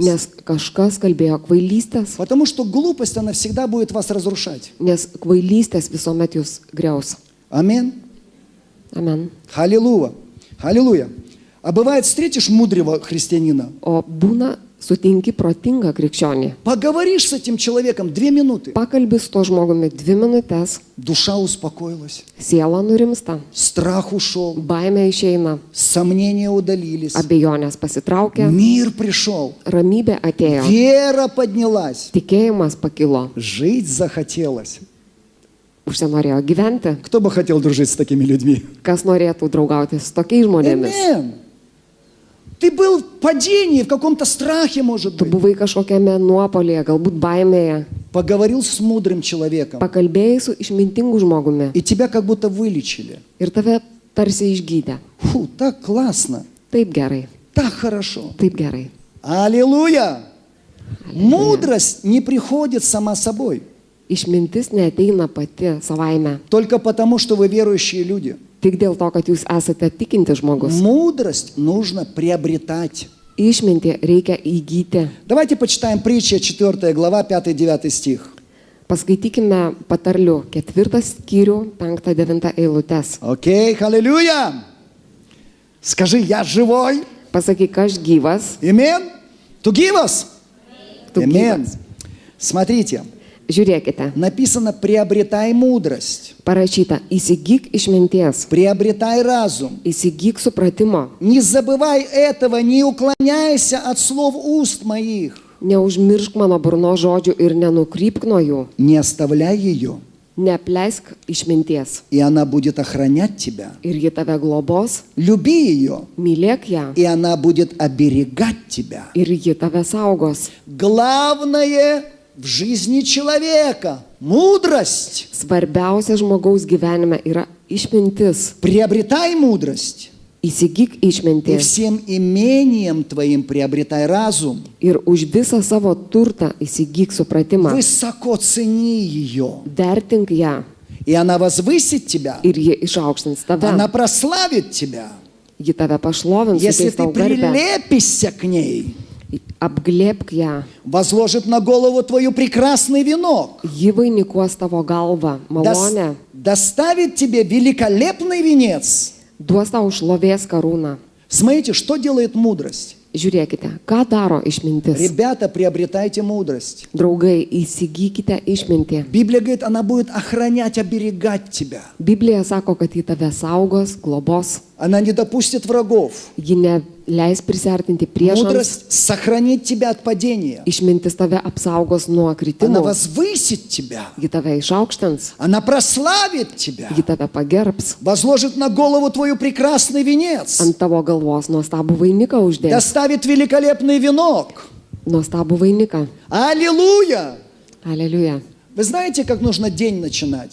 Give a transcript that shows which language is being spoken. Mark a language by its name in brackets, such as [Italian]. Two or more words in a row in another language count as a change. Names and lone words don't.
[Lithuanian] Nes kažkas kalbėjo kvailystės, [Russian] Потому что глупость, она всегда будет вас разрушать. [Lithuanian] nes kvailystės visuomet jūs griaus. [Russian] Амин. [Lithuanian] Amen. [Russian] Аллилуйя. Аллилуйя. А бывает, встретишь мудрого христианина, [Lithuanian] O būna sutinki protingą krikščionį. [Russian] поговоришь с этим человеком 2 минуты, [Lithuanian] Pakalbi su to žmogumi 2 minutės, [Russian] душа успокоилась, [Lithuanian] siela nurimsta, [Russian] страх ушел, [Lithuanian] baimė išeina, [Russian] сомнения удалились, [Lithuanian] abejonės pasitraukia, [Russian] мир пришел, [Lithuanian] ramybė atėjo, [Russian] вера поднялась, [Lithuanian] tikėjimas pakilo, [Russian] жить захотелось. [Lithuanian] užsinorėjo gyventi. [Russian] Кто бы хотел дружить с такими людьми? [Lithuanian] Kas norėtų draugauti su tokiais žmonėmis? [Russian] Амин. Ты был в падении, в каком-то страхе, может [Lithuanian] Tu [Russian] быть. [Lithuanian] buvai kažkokiame nuopolėje, galbūt baimėje, [Russian] Поговорил с мудрым человеком, [Lithuanian] pakalbėjai su išmintingu žmogumi [Russian] и тебя как будто вылечили. [Lithuanian] ir tave tarsi išgydė. [Russian] Фу, так классно, [Lithuanian] Taip gerai, [Russian] так хорошо. [Lithuanian] taip gerai. [Russian] Аллилуйя! Мудрость не приходит сама собой, [Lithuanian] Išmintis neateina pati savaime, [Russian] только потому, что вы верующие люди. [Lithuanian] tik dėl to, kad jūs esate tikinti žmogus. [Russian] Мудрость нужно приобретать. [Lithuanian] Išmintį reikia įgyti. [Russian] Давайте почитаем притча 4 глава, 5-9 стих. [Lithuanian] Paskaitykime patarlių 4 skyrių 5-9 eilutes. [Russian] Окей, аллилуйя! Скажи, я живой. [Lithuanian] Pasakyk, aš gyvas, Амен. Tu gyvas? tu [Russian] Амен. [Lithuanian] gyvas. [Russian] Смотрите, [Lithuanian] Žiūrėkite, [Russian] написано «приобретай мудрость», [Lithuanian] parašyta, įsigyk išminties, [Russian] «приобретай разум». [Lithuanian] įsigyk supratimo, [Russian] Не забывай этого, не уклоняйся от слов уст моих. [Lithuanian] neužmiršk mano burno žodžių ir nenukrypk nuo jų, [Russian] Не оставляй ее, [Lithuanian] neapleisk išminties [Russian] и она будет охранять тебя. [Lithuanian] ir ji tave globos, [Russian] Люби ее, [Lithuanian] mylėk ją [Russian] и она будет оберегать тебя. [Lithuanian] ir ji tave saugos. [Russian] Главное в жизни человека – мудрость. [Lithuanian] Svarbiausia žmogaus gyvenime yra išmintis. [Russian] Приобретай мудрость, [Lithuanian] Įsigyk [Russian] и [Lithuanian] išminties [Russian] всем имением твоим приобретай разум. [Lithuanian] ir už visą savo turtą įsigyk supratimą. [Russian] Высоко цени ее, [Lithuanian] Vertink ją [Russian] и она возвысит тебя, [Lithuanian] ir ji išaukštins tave. [Russian] она прославит тебя, [Lithuanian] Ji tave pašlovins, [Russian] если [Lithuanian] suteiks [Russian] ты [Lithuanian] tau garbę. [Russian] прилепишься к ней. [Lithuanian] Apglėbk ją. [Russian] Возложит на голову твою прекрасный венок, [Lithuanian] Ji vainikuos tavo galvą, malonę. [Russian] доставит тебе великолепный венец. [Lithuanian] Duos tau šlovės karūną. [Russian] Смотрите, что делает мудрость. [Lithuanian] Žiūrėkite, ką daro išmintis. [Russian] Ребята, приобретайте мудрость. [Lithuanian] Draugai, įsigykite išmintį. [Russian] Библия говорит, она будет охранять, оберегать тебя. [Lithuanian] Biblija sako, kad ji tave saugos, globos. [Russian] Она не допустит врагов. [Lithuanian] Ji neleis prisartinti priešams. [Russian] Мудрость сохранит тебя от падения. [Lithuanian] Išmintis tave apsaugos nuo [Russian] Она [Lithuanian] kritimų. [Russian] возвысит тебя. [Lithuanian] Ji tave išaukštins. [Russian] Она прославит тебя. [Lithuanian] Ji tave pagerbs. [Russian] Возложит на голову твою прекрасный венец. [Lithuanian] Ant tavo galvos nuostabų vainiką uždės. [Russian] Доставит великолепный венок. [Lithuanian] Nuostabų vainiką. [Russian] Аллилуйя! [Lithuanian] Aleliuja. [Russian] Вы знаете, как нужно день начинать?